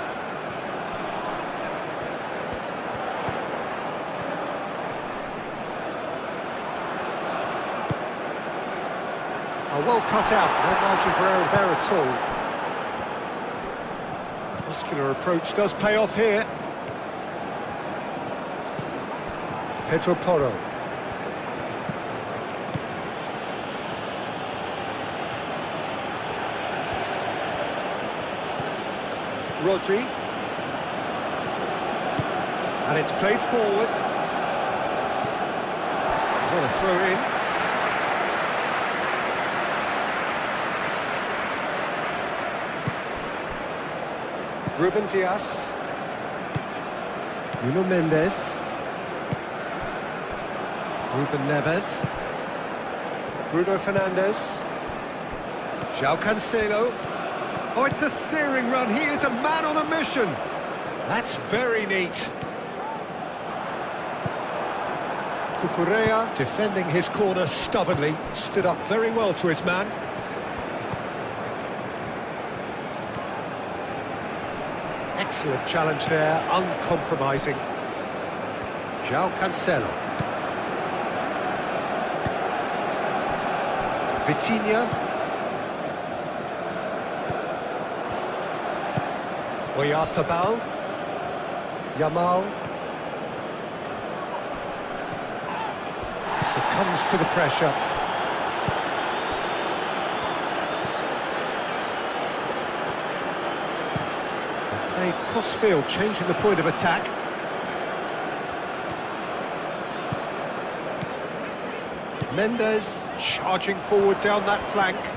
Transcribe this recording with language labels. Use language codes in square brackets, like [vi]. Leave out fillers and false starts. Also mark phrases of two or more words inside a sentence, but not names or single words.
[en] Well cut out, no margin for error there at all. Muscular approach does pay off here. Pedro Porro. Rodri. And it's played forward. What a throw in. Ruben Dias. Nuno Mendes. Ruben Neves. Bruno Fernandes. João Cancelo. Oh, it's a searing run. He is a man on a mission. That's very neat. Cucurella defending his corner stubbornly. Stood up very well to his man. Excellent challenge there, uncompromising. João Cancelo. Vitinha. Oyarzabal. Yamal. Succumbs to the pressure. Played cross-field, changing the point of attack. Mendes charging forward down that flank.